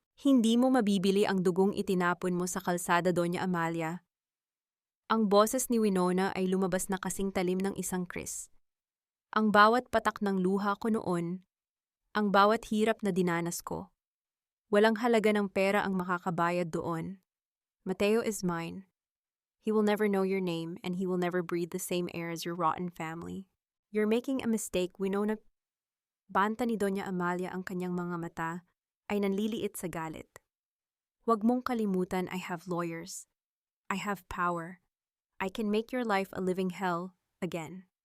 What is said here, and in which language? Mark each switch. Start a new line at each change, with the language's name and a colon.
Filipino: Hindi mo mabibili ang dugong itinapon mo sa kalsada, Doña Amalia. Ang boses ni Winona ay lumabas na kasing talim ng isang kris. Ang bawat patak ng luha ko noon, ang bawat hirap na dinanas ko. Walang halaga ng pera ang makakabayad doon.
English: Mateo is mine. He will never know your name and he will never breathe the same air as your rotten family. You're making a mistake, Winona.
Filipino: Banta ni Doña Amalia ang kanyang mga mata ay nanliliit sa galit. Huwag mong kalimutan
English: I have lawyers. I have power. I can make your life a living hell again.